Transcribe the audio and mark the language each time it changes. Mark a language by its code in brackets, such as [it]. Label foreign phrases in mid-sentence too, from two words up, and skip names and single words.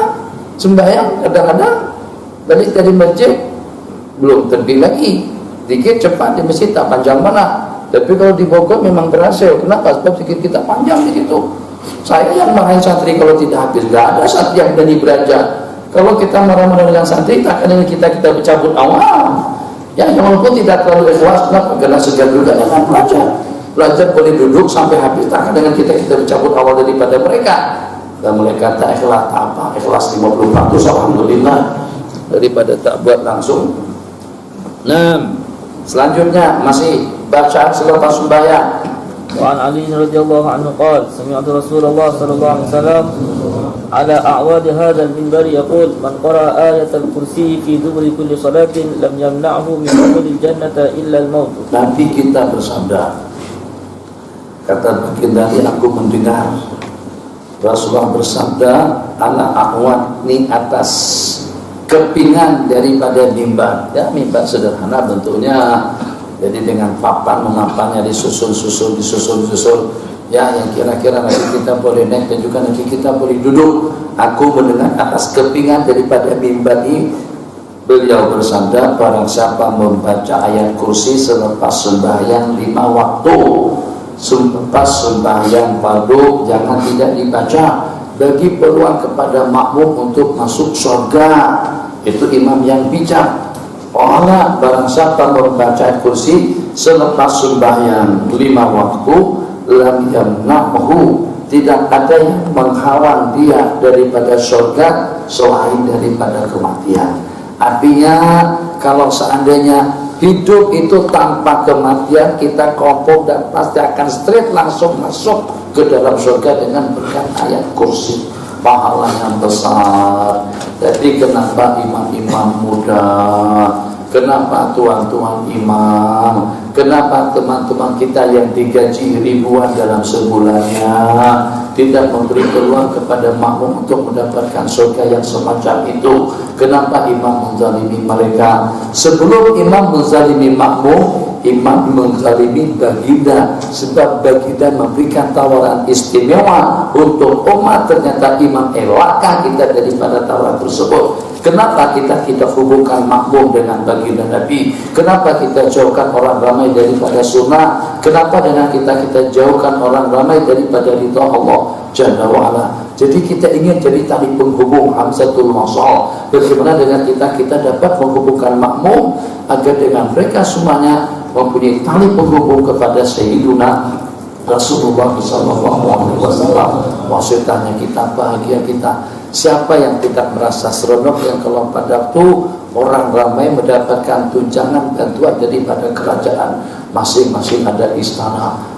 [ms] Sembahyang kadang-kadang balik dari masjid belum terbit lagi. Dikit cepat di masjid tak panjang mana. Tapi kalau di Bogor memang berhasil. Kenapa? Sebab sedikit kita panjang di situ. Saya yang marahin santri kalau tidak habis. Gak ada santri yang berani beranjak. Kalau kita marah-marah dengan santri, tak akan kita bercabut awal. Ya, walaupun tidak terlalu ikhlas, kenapa? Karena segan juga dengan belajar. Belajar boleh duduk sampai habis, tak akan dengan kita bercabut awal daripada mereka. dan mereka tak ikhlas apa, ikhlas 50% alhamdulillah daripada tak buat langsung. Nah, selanjutnya masih bacaan selepas sembahyang. [ar] وعن علي رضي الله عنه قال سمعت رسول الله صلى الله عليه وسلم على أعواد هذا المنبر يقول من قرأ آية الكرسي في دبر كل صلاة لم يمنعه من دخول الجنة إلا الموت. [ms] Nabi kita bersabda, kata baginda, aku mendengar Rasulullah bersabda, [ar] على أعواد [ms] ni atas kepingan daripada mimbar. Ya, mimbar sederhana bentuknya. Jadi dengan papan memapannya disusul ya, yang kira-kira nanti kita boleh naik dan juga nanti kita boleh duduk. Aku mendengar atas kepingan daripada mimbar ini, beliau bersabda, barang siapa membaca ayat kursi selepas sembahyang 5 waktu, selepas sembahyang fardu jangan tidak dibaca, bagi peluang kepada makmum untuk masuk surga. Itu imam yang bijak. Allah, barang siapa membaca ayat kursi selepas sembahyang 5 waktu, [ar] لم يمنعه, [ms] tidak ada yang menghalang dia daripada surga selain daripada kematian. Artinya kalau seandainya hidup itu tanpa kematian, kita kompok dan pasti akan straight langsung masuk ke dalam surga dengan berkat ayat kursi. Pahalanya besar. Jadi kenapa imam-imam muda, kenapa tuan-tuan imam, kenapa teman-teman kita yang digaji ribuan dalam sebulannya tidak memberi peluang kepada makmum untuk mendapatkan surga yang semacam itu? Kenapa imam menzalimi mereka? Sebelum imam menzalimi makmum, imam menzalimi baginda, sebab baginda memberikan tawaran istimewa untuk umat. Ternyata imam elakkan kita daripada tawaran tersebut. Kenapa kita hubungkan makmum dengan baginda Nabi? Kenapa kita jauhkan orang ramai daripada sunnah? Kenapa dengan kita jauhkan orang ramai daripada ridha Allah [ar] جل وعلا? [ms] Jadi kita ingin jadi tali penghubung [ar] همزة الوصل. [ms] Bagaimana dengan kita dapat menghubungkan makmum agar dengan mereka semuanya mempunyai tali penghubung kepada Sayyiduna Rasulullah SAW. Maksudnya kita bahagia kita. Siapa yang tidak merasa seronok yang kalau pada waktu orang ramai mendapatkan tunjangan bantuan daripada kerajaan, masing-masing ada istana.